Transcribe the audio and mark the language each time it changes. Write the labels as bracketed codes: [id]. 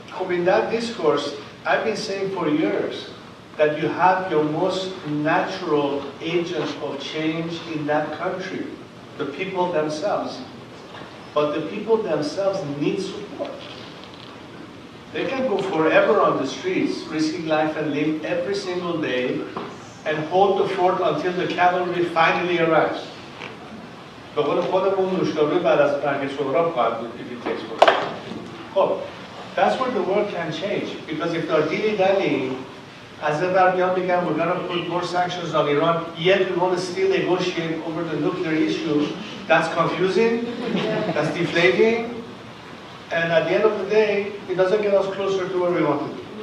[en] In that discourse, I've been saying for years that you have your most natural agent of change in that country, the people themselves. But the people themselves need support. They can go forever on the streets, risking life and limb every single day, and hold the fort until the cavalry finally arrives. [fa] به قول خودمون نوشابه بعد از مرگ سهراب خواهد بود [en] if it takes forever. خب that's where the world can change, because if they're dilly-dallying, as if we're going to put more sanctions on Iran, yet we want to still negotiate over the nuclear issue, that's confusing, that's deflating, and at the end of the day, it doesn't get us closer to where we want to be.